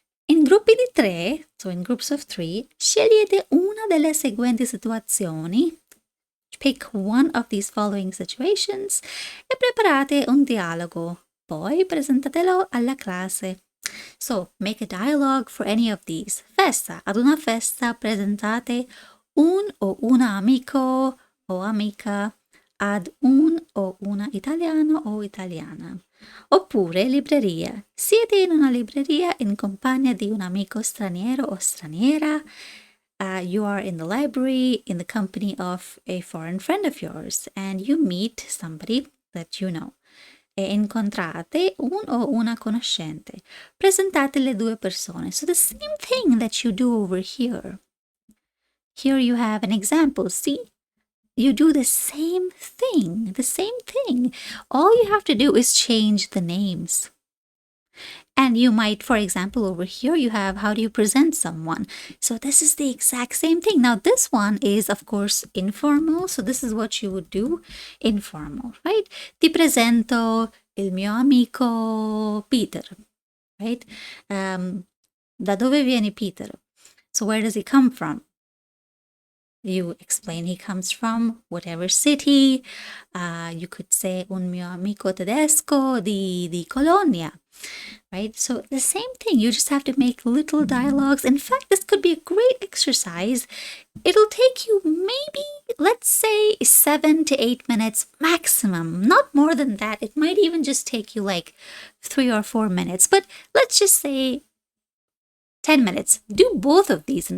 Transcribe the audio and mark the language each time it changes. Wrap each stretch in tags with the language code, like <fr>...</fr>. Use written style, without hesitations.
<it>In gruppi di 3,</it> <en>so in groups of 3,</en> <it>scegliete una delle seguenti situazioni.</it> <en>Pick one of these following situations</en> <it>e preparate un dialogo. Poi presentatelo alla classe.</it> <en>So, make a dialogue for any of these.</en> <it>Festa. Ad una festa presentate un o una amico o amica ad un o una italiano o italiana. Oppure libreria. Siete in una libreria in compagnia di un amico straniero o straniera.</it> <en>You are in the library in the company of a foreign friend of yours and you meet somebody that you know.</en> <it>E incontrate un o una conoscente. Presentate le 2 persone.</it> <en>So the same thing that you do over here. Here you have an example. See? You do the same thing. The same thing. All you have to do is change the names. And you might, for example, over here, you have how do you present someone. So this is the exact same thing. Now, this one is, of course, informal. So this is what you would do, informal, right?</en> <it>Ti presento il mio amico Peter,</it> <en>right? Da dove viene Peter? So where does he come from? You explain he comes from whatever city. You could say</en> <it>un mio amico tedesco di Colonia, right?</it> <en>So the same thing, you just have to make little dialogues. In fact, this could be a great exercise. It'll take you maybe, let's say, 7 to 8 minutes maximum, not more than that. It might even just take you like 3 or 4 minutes, but let's just say 10 minutes. Do both of these.</en>